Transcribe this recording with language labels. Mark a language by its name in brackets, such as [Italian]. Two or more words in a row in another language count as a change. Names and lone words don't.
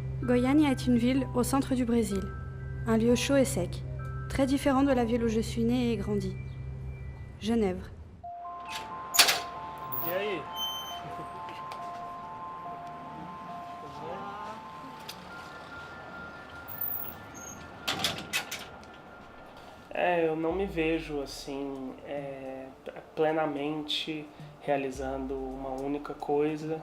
[French] Goiânia est une ville au centre du Brésil, un lieu chaud et sec, très différent de la ville où je suis née et grandie. Genève. [Portuguese] E aí? Eu não me vejo assim plenamente realizando uma única coisa.